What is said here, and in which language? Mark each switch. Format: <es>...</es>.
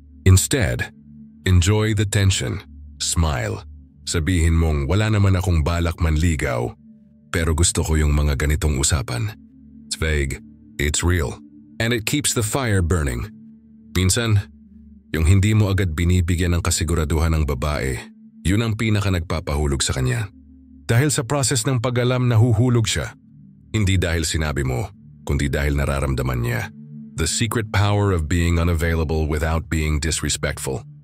<en>Instead, enjoy the tension.</en> <tl>Smile. Sabihin mong wala naman akong balak manligaw, pero gusto ko yung mga ganitong usapan.</tl> <en>It's vague. It's real. And it keeps the fire burning.</en> <tl>Minsan, yung hindi mo agad binibigyan ng kasiguraduhan ng babae, yun ang pinaka nagpapahulog sa kanya. Dahil sa process ng pag-alam nahuhulog siya. Hindi dahil sinabi mo, kundi dahil nararamdaman niya.</tl> <en>The secret power of being unavailable without being disrespectful.</en>